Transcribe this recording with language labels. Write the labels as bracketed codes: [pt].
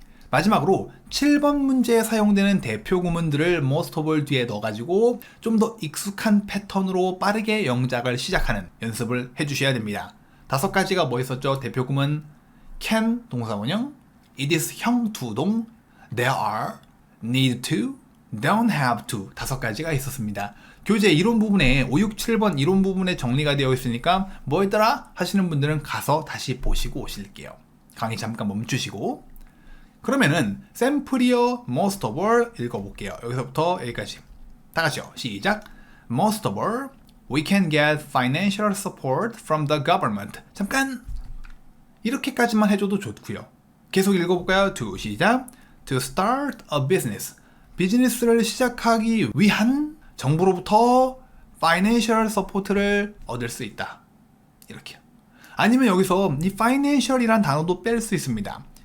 [ko] 마지막으로 7번 문제에 사용되는 대표 구문들을 most of all 뒤에 넣어가지고 좀 더 익숙한 패턴으로 빠르게 영작을 시작하는 연습을 해주셔야 됩니다. 5가지가 뭐 있었죠? 대표 구문 can 동사원형, it is 형 두동, there are, need to, don't have to 5가지가 있었습니다. 교재 이론 부분에 5, 6, 7번 이론 부분에 정리가 되어 있으니까 뭐였더라? 하시는 분들은 가서 다시 보시고 오실게요. 강의 잠깐 멈추시고 그러면은 샘플이어 most of all 읽어볼게요. 여기서부터 여기까지 다 같이요. 시작. [en] Most of all, we can get financial support from the government. [ko] 잠깐 이렇게까지만 해줘도 좋고요. [en] 계속 읽어볼까요? To 시작. To start a business. [ko] 비즈니스를 시작하기 위한 정부로부터 financial support 를 얻을 수 있다. 이렇게요. 아니면 여기서 이 financial이란 단어도 뺄 수 있습니다.